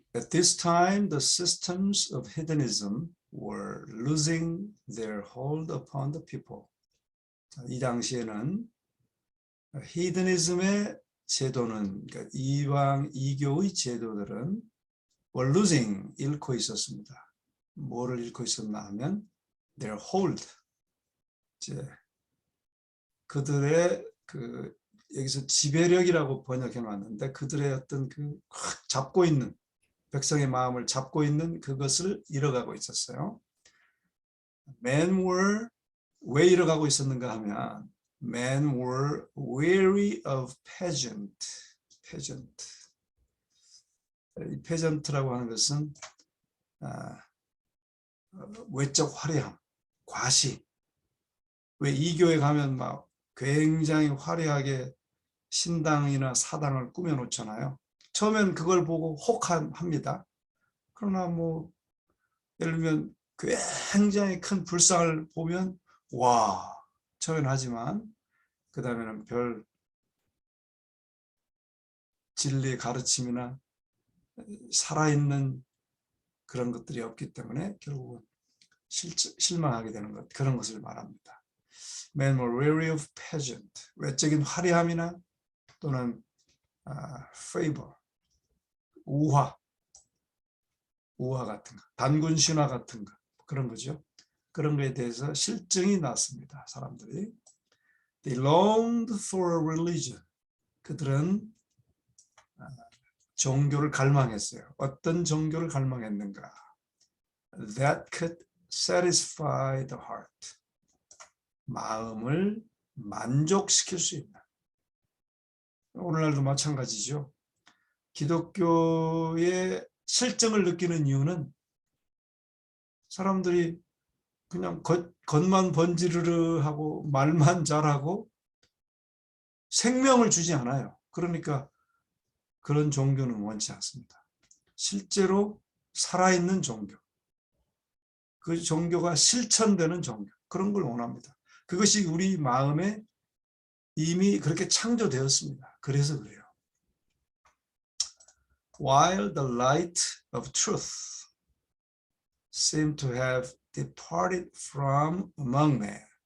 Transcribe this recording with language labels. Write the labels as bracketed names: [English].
[English] this time the systems of hedonism were losing their hold upon the people. [Korean] 이 당시에는 히드니즘의 제도는, 그러니까 이방 이교의 제도들은 [English] were losing, [Korean] 잃고 있었습니다. 뭐를 잃고 있었나 하면 [English] their hold, [Korean] 이제 그들의 여기서 지배력이라고 번역해 놨는데 그들의 어떤 잡고 있는, 백성의 마음을 잡고 있는 그것을 잃어가고 있었어요. [English] Men were, [Korean] 왜 잃어가고 있었는가 하면 [English] Men were weary of pageant. [Korean] 이 pageant라고 하는 것은 외적 화려함, 과시. 왜 이교에 가면 막 굉장히 화려하게 신당이나 사당을 꾸며놓잖아요. 처음엔 그걸 보고 혹합니다. 그러나 뭐 예를 들면 굉장히 큰 불상을 보면 와, 처음엔 하지만 그 다음에는 별 진리의 가르침이나 살아있는 그런 것들이 없기 때문에 결국은 실망하게 되는 것, 그런 것을 말합니다. [English] Men were weary of pageant, [Korean] 외적인 화려함이나 또는 favor, 우화 같은 거, 단군 신화 같은 거, 그런 거죠. 그런 거에 대해서 실증이 났습니다. 사람들이. [English] They longed for a religion. [Korean] 그들은 종교를 갈망했어요. 어떤 종교를 갈망했는가? [English] That could satisfy the heart. [Korean] 마음을 만족시킬 수 있는. 오늘날도 마찬가지죠. 기독교의 실증을 느끼는 이유는 사람들이 그냥 겉만 번지르르 하고 말만 잘하고 생명을 주지 않아요. 그러니까 그런 종교는 원치 않습니다. 실제로 살아있는 종교, 그 종교가 실천되는 종교, 그런 걸 원합니다. 그것이 우리 마음에 이미 그렇게 창조되었습니다. 그래서 그래요. [English] While the light of truth seemed to have departed from among men.